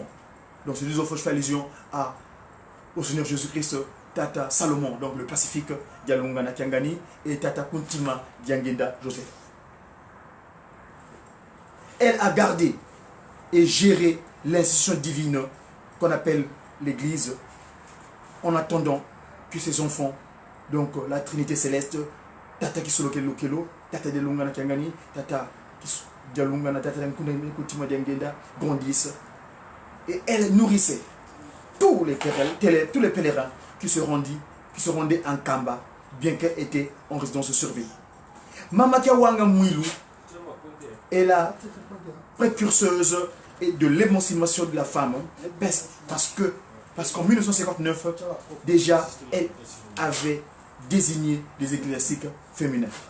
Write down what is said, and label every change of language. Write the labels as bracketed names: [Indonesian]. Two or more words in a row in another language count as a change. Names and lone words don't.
[French] Donc ces 2 enfants, je fais allusion au Seigneur Jésus-Christ, Tata Salomon, donc le Pacifique Dialungana Kiangani, et Tata Kuntima Diangenda Joseph. Elle a gardé et géré l'institution divine qu'on appelle l'Église, en attendant que ses enfants, donc la Trinité céleste, Tata Kisolokelo Kelo, Tata Dialungana Kiangani, Tata Dialungana, Tata Kuntima Diangenda, grandissent. Et elle nourrissait tous les pèlerins qui se rendaient en Kamba, bien qu'elle était en résidence survie. Mama Kiawanga Mouilou est la précurseuse de l'émancipation de la femme, parce qu'en 1959, déjà, elle avait désigné des ecclésiastiques féminins.